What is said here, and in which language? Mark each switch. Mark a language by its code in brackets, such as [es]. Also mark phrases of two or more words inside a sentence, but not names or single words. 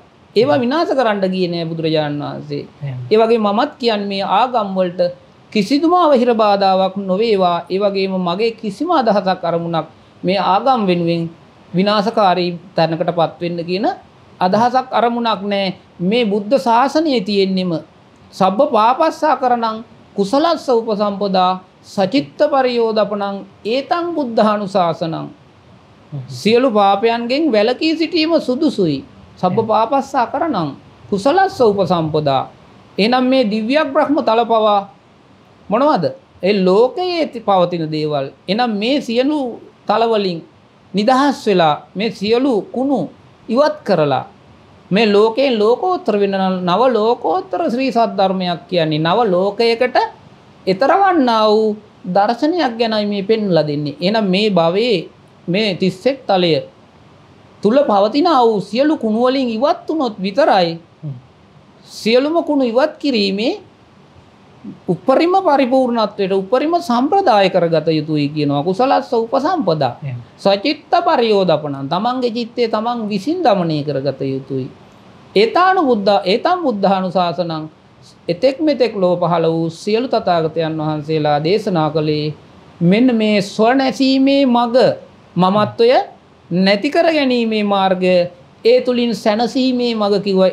[si] ඒවා විනාශ කරන්න ගියේ නෑ බුදුරජාණන් වහන්සේ. ඒ වගේ මමත් කියන්නේ මේ ආගම් වලට කිසිදුම අවහිර බාධාවක් නොවේවා. ඒ වගේම මගේ කිසිම අදහසක් අරමුණක් මේ ආගම් වෙනුවෙන් විනාශකාරී තැනකටපත් වෙන්න කියන අදහසක් අරමුණක් නෑ. මේ බුද්ධ ශාසනයේ තියෙන්නෙම [pi] සබ්බ පාපස්සා කරණං කුසලස්ස උපසම්පදා සචිත්ත පරියෝදපණං ඒතං බුද්ධානුශාසනං. [si] සියලු පාපයන්ගෙන් වැළකී සිටීම සුදුසුයි. [pi] සබ්බ පාපස්සා කරණං කුසලස්ස උපසම්පදා. [si] එහෙනම් මේ දිව්‍ය බ්‍රහ්ම තලපවා මොනවද? ඒ ලෝකයේ පවතින දේවල්. එහෙනම් මේ සියලු තලවලින් නිදහස් වෙලා මේ සියලු කුණු ඉවත් කරලා මේ ලෝකයෙන් ලෝකෝත්තර වෙන නව ලෝකෝත්තර ශ්‍රී සද්ධර්මයක් කියන්නේ නව ලෝකයකට ඊතර වන්නා වූ දර්ශනයක් ගැනයි මේ පෙන්වලා දෙන්නේ. එහෙනම් මේ භවයේ මේ 31 තලය තුල පවතින වූ සියලු කුණු වලින් ඉවත් වුණොත් විතරයි සියලුම කුණු ඉවත් කිරීමේ උපරිම පරිපූර්ණත්වයට උපරිම සම්ප්‍රදාය කරගත යුතුයි කියනවා. [pi] කුසලස්ස උපසම්පදා සචිත්ත පරියෝදපණං [si] තමන්ගේ චිත්තය තමන් විසින් දමනය කරගත යුතුයි. [pi] ඒතං බුද්ධානුශාසනං [si] එතෙක් මෙතෙක් ලෝ පහළ වූ සියලු තථාගතයන් වහන්සේලා දේශනා කළේ මෙන්න මේ ස්වනැසීමේ මඟ මමත්වය නැති කර ගැනීමේ මාර්ගය ඒ තුලින් සැනසීමේ මඟ කිව්වා.